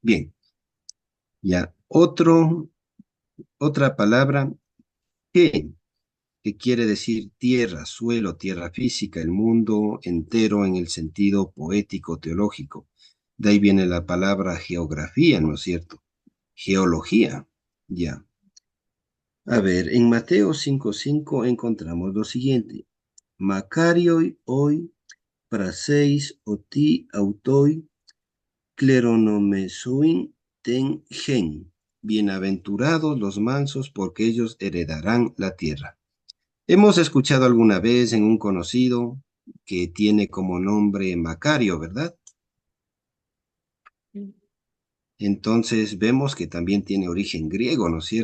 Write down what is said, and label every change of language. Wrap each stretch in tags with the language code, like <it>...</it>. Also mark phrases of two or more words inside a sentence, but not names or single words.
<es>Bien, ya, otra palabra que, que quiere decir tierra, suelo, tierra física, el mundo entero en el sentido poético, teológico. De ahí viene la palabra geografía, ¿no es cierto? Geología, ya. A ver, en Mateo 5:5 encontramos lo siguiente.</es> <el>Μακάριοι οἱ πραεῖς ὅτι αὐτοὶ κληρονομήσουσιν τὴν γῆν.</el> <es>Bienaventurados los mansos, porque ellos heredarán la tierra. Hemos escuchado alguna vez en un conocido que tiene como nombre Macario, ¿verdad? Entonces vemos que también tiene origen griego, ¿no es cierto?</es>